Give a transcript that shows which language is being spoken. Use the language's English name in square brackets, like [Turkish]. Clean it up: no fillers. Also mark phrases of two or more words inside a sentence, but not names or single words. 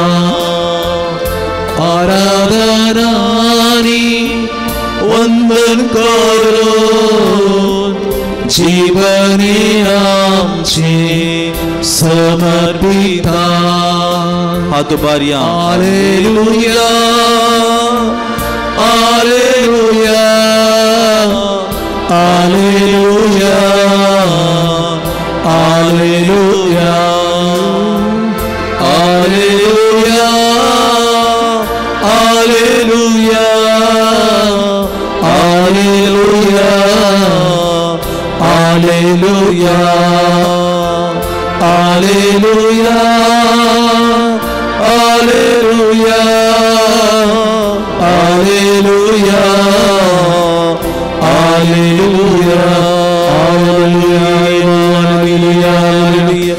[Konkani] आराधन आनी वंदन करून जीवने आमचे समर्पिता. हात बारया. [Latin] हालेलुया Alleluia, Alleluia, Alleluia, Alleluia, Alleluia, Alleluia, Alleluia, Alleluia, Alleluia, Alleluia, Alleluia, Alleluia,